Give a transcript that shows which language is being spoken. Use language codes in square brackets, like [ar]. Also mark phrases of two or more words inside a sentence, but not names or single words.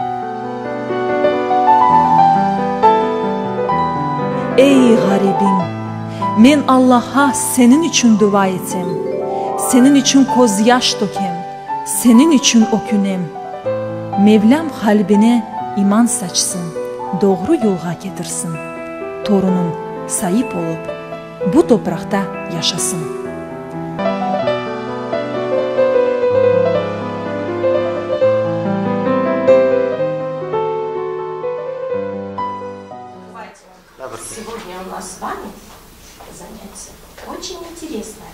[crh] Ey garibim, men Allah'a senin için dua etem, senin için koz yaş dökem, senin için okünem. Mevlam kalbine iman saçsın, doğru yolga getirsin. Torunun sahip olup bu toprakta yaşasın. [ru] Сегодня у нас с вами занятие очень интересное.